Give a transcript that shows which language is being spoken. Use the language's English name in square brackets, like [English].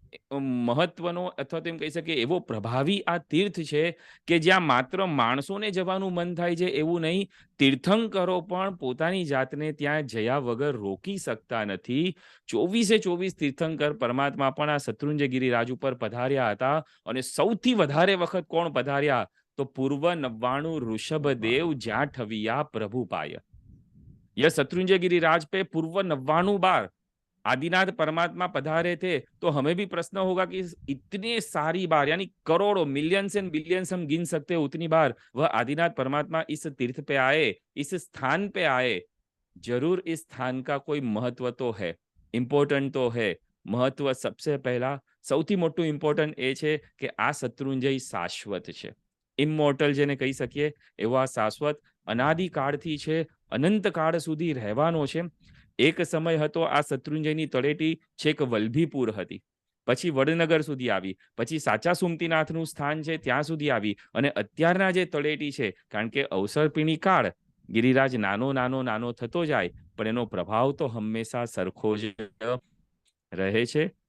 [Gujarati] મહત્વનો અથવા તો એમ કહી શકીએ એવો પ્રભાવી આ તીર્થ છે કે જ્યાં માત્ર માણસોને જવાનું મન થાય છે એવું નહીં, તીર્થંકરો પણ પોતાની જાતને ત્યાં જયા વગર રોકી શકતા નથી. 24 તીર્થંકર પરમાત્મા પણ આ શત્રુંજય ગિરિરાજ ઉપર પધાર્યા હતા અને સૌથી વધારે વખત કોણ પધાર્યા તો પૂર્વ 99 ઋષભદેવ જ્યાં ઠવિયા પ્રભુ પાય. [Hindi] यह शत्रुंजय गिरिराज पे पूर्व 99 बार आदिनाथ परमात्मा पधारे थे, तो हमें भी प्रश्न होगा कि इतने सारी बार यानी करोड़ों [English] millions and billions [Hindi] हम गिन सकते हैं उतनी बार वह आदिनाथ परमात्मा इस तीर्थ पे आए, इस स्थान पे आए. जरूर इस स्थान का कोई महत्व तो है, इम्पोर्टेंट तो है. महत्व सबसे पहला [Gujarati] સૌથી મોટું ઇમ્પોર્ટન્ટ એ છે કે આ શત્રુંજય શાશ્વત છે, ઇમોર્ટલ જેને કહી શકીએ એવો આ શાશ્વત અનાદિકાળથી છે, અનંત કાળ સુધી રહેવાનો છે. એક સમય હતો આ શત્રુંજયની તળેટી છેક વલ્લભીપુર હતી, પછી વડનગર સુધી આવી, પછી સાચા સુમતીનાથનું સ્થાન છે ત્યાં સુધી આવી, અને અત્યારના જે તળેટી છે, કારણ કે અવસરપીણી કાળ ગિરિરાજ નાનો થતો જાય પણ એનો પ્રભાવ તો હંમેશા સરખો જ રહે છે.